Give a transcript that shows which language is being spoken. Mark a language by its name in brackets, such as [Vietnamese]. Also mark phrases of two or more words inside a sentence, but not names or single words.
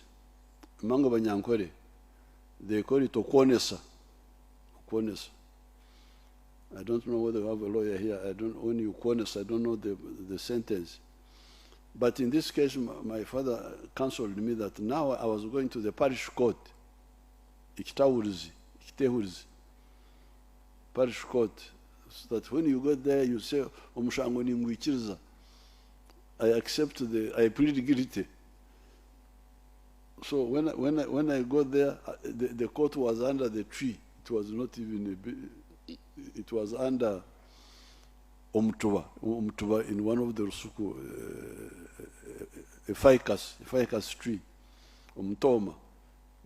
[English] Manga Banyankore, they call it okwonesa. I don't know whether we have a lawyer here. When you okwonesa, I don't know the sentence. But in this case, my father counseled me that now I was going to the parish court, Ikitehurizi, parish court, so that when you go there, you say, [Nyankole] Omushango ni mwikiriza. [English] I plead guilty. So when I got there, the court was under the tree. It was not even it was under Omtuba in one of the Rusuku, a ficus tree, Omtoma.